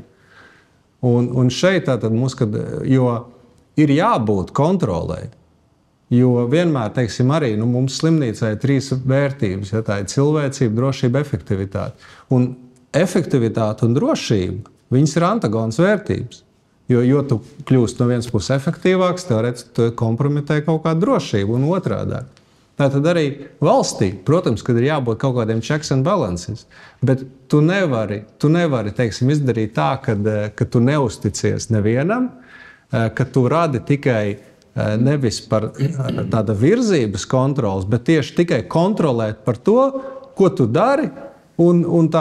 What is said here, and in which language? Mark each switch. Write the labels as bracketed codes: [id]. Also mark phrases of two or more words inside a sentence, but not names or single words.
[lv] Un šeit tātad mums, jo ir jābūt kontrolē, jo vienmēr, teiksim, arī mums slimnīcā ir 3 vērtības, ja tā ir cilvēcība, drošība, efektivitāte. Un efektivitāte un drošība, viņas ir antagonas vērtības. Jo tu kļūst no vienas puses efektīvāks, teorētiski tu kompromitē kaut kādu drošību un otrādā. Tātad arī valstī, protams, kad ir jābūt kaut kādiem [en] checks and balances, [lv] bet tu nevari teiksim, izdarīt tā, ka tu neusticies nevienam, ka tu radi tikai nevis par tāda virzības kontrols, bet tieši tikai kontrolēt par to, ko tu dari un tā.